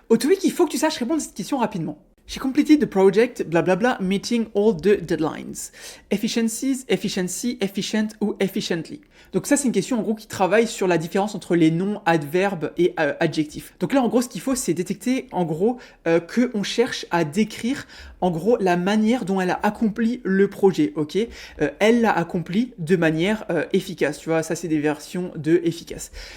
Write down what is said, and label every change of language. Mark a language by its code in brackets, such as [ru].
[fr] Au TOEIC, il faut que tu saches répondre à cette question rapidement. [en] She completed the project, blablabla, meeting all the deadlines. Efficiencies, efficiency, efficient ou efficiently. [fr] Donc ça, c'est une question en gros qui travaille sur la différence entre les noms, adverbes et adjectifs. Donc là, en gros, ce qu'il faut, c'est détecter en gros qu'on cherche à décrire en gros la manière dont elle a accompli le projet, ok. Elle l'a accompli de manière efficace, tu vois, ça c'est des versions de efficace.